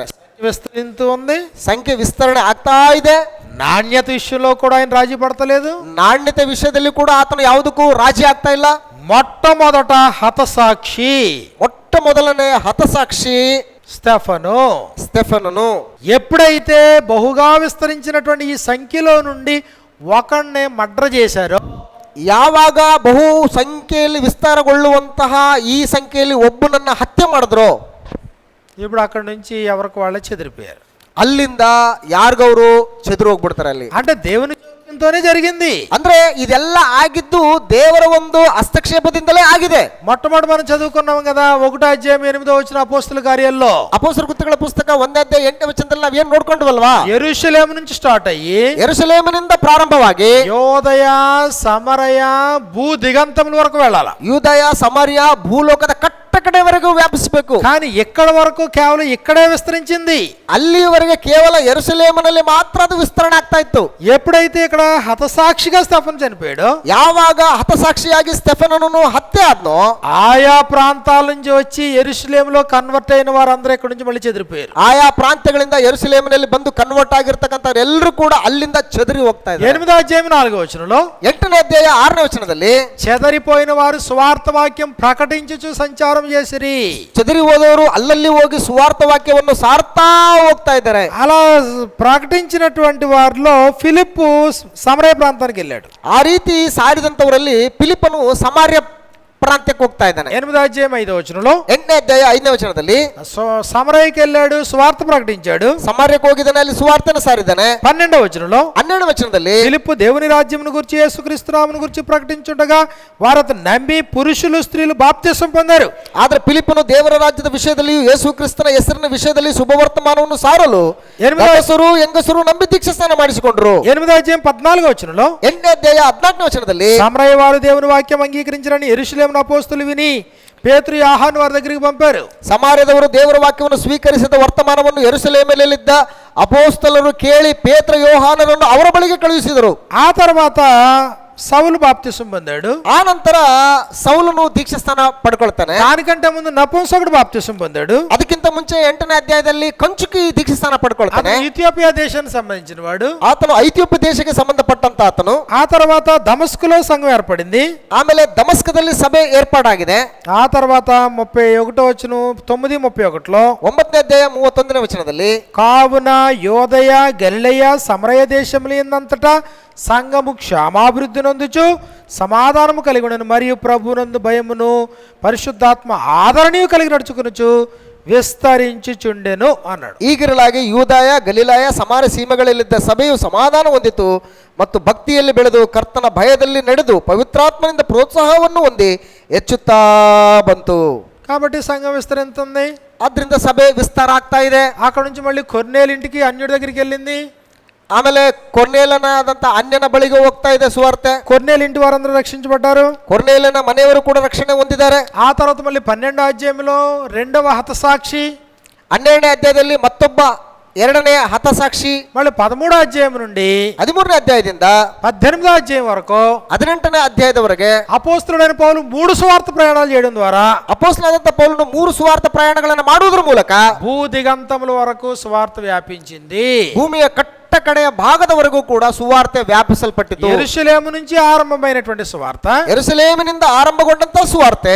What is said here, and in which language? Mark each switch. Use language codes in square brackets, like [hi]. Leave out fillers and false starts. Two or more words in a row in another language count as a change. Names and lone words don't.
[te] విస్తరిస్తూ ఉంది, [kn] ಸಂಖ್ಯೆ ವಿಸ್ತರಣೆ ಆಗ್ತಾ ಇದೆ. [te] నాణ్యత విషయంలో కూడా ఆయన రాజీ పడతలేదు. [kn] ನಾಣ್ಯತೆ ವಿಷಯದಲ್ಲಿ ಕೂಡ ಆತನು ಯಾವುದಕ್ಕೂ ರಾಜಿ ಆಗ್ತಾ ಇಲ್ಲ. [te] మొట్టమొదట హతసాక్షి, [kn] ಮೊಟ್ಟ ಮೊದಲನೇ ಹತಸಾಕ್ಷಿ స్టెఫనను. [te] ఎప్పుడైతే బహుగా విస్తరించినటువంటి ఈ సంఖ్యలో నుండి ఒకణ్ణి మర్డర్ చేశారో, [kn] ಯಾವಾಗ ಬಹು ಸಂಖ್ಯೆಯಲ್ಲಿ ವಿಸ್ತಾರಗೊಳ್ಳುವಂತಹ ಈ ಸಂಖ್ಯೆಯಲ್ಲಿ ಒಬ್ಬನನ್ನ ಹತ್ಯೆ ಮಾಡಿದ್ರು, [te] ఇప్పుడు అక్కడి నుంచి ఎవరికి వాళ్ళే చెదిరిపోయారు. [kn] ಅಲ್ಲಿಂದ ಯಾರಿಗವರು చెదురు ಹೋಗ್ಬಿಡ್ತಾರೆ. ಅಲ್ಲಿ [te] అంటే దేవుని తోనే జరిగింది. [kn] ಅಂದ್ರೆ ಇದೆಲ್ಲ ಆಗಿದ್ದು ದೇವರ ಒಂದು ಹಸ್ತಕ್ಷೇಪದಿಂದಲೇ ಆಗಿದೆ. [te] మొట్టమొదటి మనం చదువుకున్నాం కదా, 1వ అధ్యాయం 8వ వచనం అపోస్తలుల కార్యాల్లో. [kn] ಅಪೊಸ್ತಲರ ಕೃತ್ಯಗಳ ಪುಸ್ತಕ 1ನೇ ಅಧ್ಯಾಯ 8ನೇ ವಚನದಲ್ಲಿ ನಾವು ಏನು ನೋಡ್ಕೊಂಡ್ವಲ್ವಾ, [te] ಯೆರೂಸಲೇಮ್ నుంచి ಸ್ಟಾರ್ಟ್ ಅయ్యి [kn] ಯೆರೂಸಲೇಮಿನಿಂದ ಪ್ರಾರಂಭವಾಗಿ [te] యోదయ సమరయ భూ దిగంతముల వరకు వెళ్ళాలి. [kn] ಯೂದಯ ಸಮರಿಯ ಭೂಲೋಕದ ಕಡೆವರೆಗೂ ವ್ಯಾಪಿಸಬೇಕು. [te] కానీ ఎక్కడ వరకు కేవలం ఇక్కడే విస్తరించింది. [kn] ಅಲ್ಲಿವರೆಗೆ ಕೇವಲ ಯೆರೂಸಲೇಮಿನಲ್ಲಿ ಮಾತ್ರ ಅದು ವಿಸ್ತರಣೆ ಆಗ್ತಾ ಇತ್ತು. [te] ఎప్పుడైతే ఇక్కడ హతసాక్షిగా స్టెఫన్ చనిపోయాడో, [kn] ಯಾವಾಗ ಹತಸಾಕ್ಷಿಯಾಗಿ ಸ್ಟೆಫನನನ್ನು ಹತ್ಯೆ ಆದ್ನೋ, [te] ఆయా ప్రాంతాల నుంచి వచ్చి యెరూషలేములో కన్వర్ట్ అయిన వారందరూ ఇక్కడ నుంచి మళ్ళీ చెదిరిపోయారు. [kn] ఆయా ಪ್ರಾಂತ್ಯಗಳಿಂದ ಯೆರೂಸಲೇಮಿನಲ್ಲಿ ಬಂದು ಕನ್ವರ್ಟ್ ಆಗಿರ್ತಕ್ಕಂಥವ್ರು ಎಲ್ಲರೂ ಕೂಡ ಅಲ್ಲಿಂದ చెదిరి ಹೋಗ್ತಾ ಇದ್ದಾರೆ. [te] 8వ అధ్యాయం 4వ వచనంలో, [kn] 8ನೇ ಅಧ್ಯಾಯ 6ನೇ ವಚನದಲ್ಲಿ, [te] చెదరిపోయిన వారు సువార్త వాక్యం ప్రకటించుచు సంచారం చేసిరి. [kn] చెదిరి ಹೋದವರು ಅಲ್ಲಲ್ಲಿ ಹೋಗಿ ಸುವಾರ್ಥ ವಾಕ್ಯವನ್ನು ಸಾರ್ತಾ ಹೋಗ್ತಾ ಇದ್ದಾರೆ. [te] అలా ప్రకటించినటువంటి వారిలో ఫిలిప్పు సమరయ ప్రాంతానికి వెళ్ళాడు. [kn] ಆ ರೀತಿ ಸಾರಿದಂತವರಲ್ಲಿ ಫಿಲಿಪ್ಪನು ಸಮಾರ್ಯ ಪ್ರಾಂತ್ಯಕ್ಕೆ ಹೋಗ್ತಾ ಇದ್ದಾನೆ. [te] 8వ అధ్యాయం 5వ వచనంలో, [kn] 8ನೇ ಅಧ್ಯಾಯ 5ನೇ ವಚನದಲ್ಲಿ, [te] సమరయకి వెళ్ళాడు, సువార్త ప్రకటించాడు. [kn] ಸಮಾರ್ಯಕ್ಕೆ ಹೋಗಿದ್ದಾನೆ, ಅಲ್ಲಿ ಸುವಾರ್ತೆಯನ್ನು ಸಾರಿದ್ದಾನೆ. [te] 12వ వచనంలో, [kn] 12ನೇ ವಚನದಲ್ಲಿ, [te] ఫిలిప్పు దేవుని రాజ్యమును గురించి యేసుక్రీస్తు నామమును గురించి ప్రకటించుండగా వారు అతను నమ్మి పురుషులు స్త్రీలు బాప్తిసం పొందారు. [kn] ಆದ್ರೆ ಫಿಲಿಪ್ಪನು ದೇವರ ರಾಜ್ಯದ ವಿಷಯದಲ್ಲಿಯೂ ಯೇಸು ಕ್ರಿಸ್ತನ ಹೆಸರಿನ ವಿಷಯದಲ್ಲಿ ಶುಭವರ್ತಮಾನವನ್ನು ಸಾರಲು ಹೆಂಗಸರು ನಂಬಿ ದೀಕ್ಷಾಸ್ನಾನ ಮಾಡಿಸಿಕೊಂಡ್ರು. [te] 8వ అధ్యాయం 14వ వచనంలో, [kn] 8ನೇ ಅಧ್ಯಾಯ 14ನೇ ವಚನದಲ್ಲಿ, [te] సమరయ వారు దేవుని వాక్యం అంగీకరించరని యెరూషలేము అపోస్తలులు విని పేతురు యోహాను వారి దగ్గరికి పంపారు. [kn] ಸಮಾರ್ಯದವರು ದೇವರ ವಾಕ್ಯವನ್ನು ಸ್ವೀಕರಿಸಿದ ವರ್ತಮಾನವನ್ನು ಯೆರೂಸಲೇಮಿನಲ್ಲಿದ್ದ ಅಪೋಸ್ತಲರು ಕೇಳಿ ಪೇತ್ರ ಯೋಹಾನರನ್ನು ಅವರ ಬಳಿಗೆ ಕಳುಹಿಸಿದರು. [te] ఆ తర్వాత సౌలు బాప్తిసం పొందాడు. [kn] ಆ ನಂತರ ಸೌಲನು ದೀಕ್ಷಾಸ್ನಾನ ಪಡ್ಕೊಳ್ತಾನೆ. [te] దానికంటే ముందు నపుంసకుడు బాప్తిసం పొందాడు. [kn] ಅದಕ್ಕಿಂತ ಮುಂಚೆ 8ನೇ ಅಧ್ಯಾಯದಲ್ಲಿ ಕಂಚುಕಿ ದೀಕ್ಷಾಸ್ನಾನ ಪಡ್ಕೊಳ್ತಾನೆ. [te] ఇథియోపియా దేశానికి సంబంధించిన వాడు. [kn] ಆತನು ಐಥಿಯೋಪ್ಯ ದೇಶಕ್ಕೆ ಸಂಬಂಧಪಟ್ಟಂತ ಆತನು. [te] ఆ తర్వాత దమస్కులో సంఘం ఏర్పడింది. [kn] ಆಮೇಲೆ ದಮಸ್ಕದಲ್ಲಿ ಸಭೆ ಏರ್ಪಾಡಾಗಿದೆ. [te] ఆ తర్వాత 31వ వచనం 9:31లో, [kn] 9ನೇ ಅಧ್ಯಾಯ 31ನೇ ವಚನದಲ್ಲಿ, [te] కావున యోదయ గలిలయ సమరయ దేశముల యందంతటా సంఘము క్షేమాభివృద్ధి నొందుచు సమాధానము కలిగి ఉండను మరియు ప్రభునందు భయమును పరిశుద్ధాత్మ ఆదరణీయు కలిగి నడుచుకొనుచు విస్తరించుచుండెను అన్నాడు. [kn] ಈಗಿರಲಾಗಿ ಯೂದಾಯ ಗಲಿಲಾಯ ಸಮಾರ್ಯ ಸೀಮೆಗಳಲ್ಲಿದ್ದ ಸಭೆಯು ಸಮಾಧಾನ ಹೊಂದಿತು ಮತ್ತು ಭಕ್ತಿಯಲ್ಲಿ ಬೆಳೆದು ಕರ್ತನ ಭಯದಲ್ಲಿ ನಡೆದು ಪವಿತ್ರಾತ್ಮನಿಂದ ಪ್ರೋತ್ಸಾಹವನ್ನು ಹೊಂದಿ ಹೆಚ್ಚುತ್ತಾ ಬಂತು. [te] కాబట్టి సంఘం విస్తరించింది. [kn] ಆದ್ರಿಂದ ಸಭೆ ವಿಸ್ತಾರ ಆಗ್ತಾ ಇದೆ. [te] అక్కడ నుంచి మళ్ళీ కొర్నేలు ఇంటికి అన్యుడి దగ్గరికి వెళ్ళింది. [kn] ಆಮೇಲೆ ಕೊರ್ನೇಲನಾದಂತ ಅನ್ಯನ ಬಳಿಗೆ ಹೋಗ್ತಾ ಇದೆ ಸುವಾರ್ತೆ. [te] కొర్నేలు ఇంటి వారందరూ రక్షించబడ్డారు. [kn] ಕೊರ್ನೇಲನ ಮನೆಯವರು ಕೂಡ ರಕ್ಷಣೆ ಹೊಂದಿದ್ದಾರೆ. [te] ఆ తర్వాత మళ్ళీ 12వ అధ్యాయంలో రెండవ హతసాక్షి, [kn] 12ನೇ ಅಧ್ಯಾಯದಲ್ಲಿ ಮತ್ತೊಬ್ಬ ಎರಡನೇ ಹತಸಾಕ್ಷಿ, [te] మళ్ళీ 13వ అధ్యాయం నుండి [kn] 13ನೇ ಅಧ್ಯಾಯದಿಂದ [te] 18వ అధ్యాయం వరకు [kn] 18ನೇ ಅಧ್ಯಾಯದವರೆಗೆ [te] అపోస్తలుడైన పౌలు 3 సువార్త ప్రయాణాలు చేయడం ద్వారా, [kn] ಅಪೊಸ್ತಲನಾದಂತ ಪೌಲನು 3 ಸುವಾರ್ತ ಪ್ರಯಾಣಗಳನ್ನು ಮಾಡುವುದರ ಮೂಲಕ [te] భూ దిగంతముల వరకు సువార్త వ్యాపించింది. [kn] ಭೂಮಿಯ ಕಟ್ಟ ಕಡೆಯ ಭಾಗದವರೆಗೂ ಕೂಡ ಸುವಾರ್ತೆ ವ್ಯಾಪಿಸಲ್ಪಟ್ಟಿತು. [te] ಯೆರೂಷಲೇము నుంచి ఆరంభమైనటువంటి సువార్త, [kn] ಯೆರೂಸಲೇಮಿನಿಂದ ಆರಂಭಗೊಂಡಂತ ಸುವಾರ್ತೆ,